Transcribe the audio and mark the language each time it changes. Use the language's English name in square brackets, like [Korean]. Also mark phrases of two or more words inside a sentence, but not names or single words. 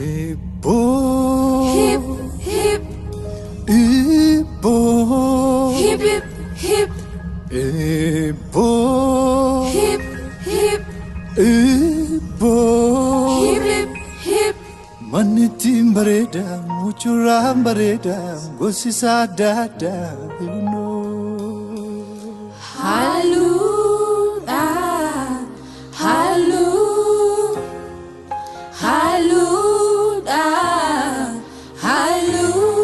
[Oromo] Eeboo. Hip, hip. Eeboo. Hip, hip, hip. Eeboo. Hip, hip. Eeboo. Hip, hip, hip. Manni ittiin bareeda, mucuraan bareeda, gosi isaa adda adda, [English] you know. [Oromo] Halluu dha, halluu, halluu dha, halluu.